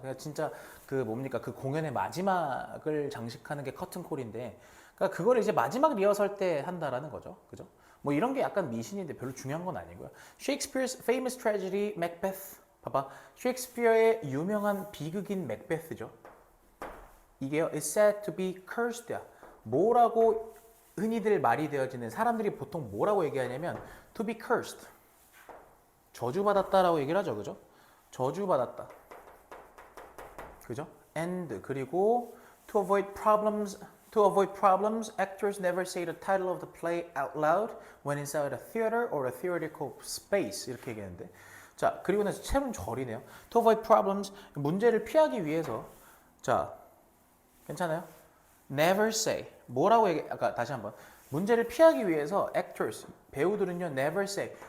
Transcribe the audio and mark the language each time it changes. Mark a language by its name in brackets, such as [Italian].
[Korean] 그냥 진짜 그 뭡니까? 그 공연의 마지막을 장식하는 게 커튼 콜인데, 그러니까 그걸 이제 마지막 리허설 때 한다라는 거죠. 그죠? 뭐 이런 게 약간 미신인데 별로 중요한 건 아니고요. [English] Shakespeare's famous tragedy Macbeth. [Korean] 봐봐. 셰익스피어의 유명한 비극인 맥베스죠. 이게요, [English] is said to be cursed. [Korean] 뭐라고 흔히들 말이 되어지는 사람들이 보통 뭐라고 얘기하냐면 [English] to be cursed. [Korean] 저주받았다라고 얘기를 하죠. 그죠? 저주받았다. 그죠? [English] and [Korean] 그리고 [English] to avoid problems, actors never say the title of the play out loud when inside a theater or a theatrical space. [Korean] 이렇게 얘기했는데. 자, 그리고 나서 채론 절이네요. [English] To avoid problems, [Korean] 문제를 피하기 위해서. 자, 괜찮아요? [English] Never say. [Korean] 뭐라고 아까 다시 한번. 문제를 피하기 위해서 actors, 배우들은요, [English] never say.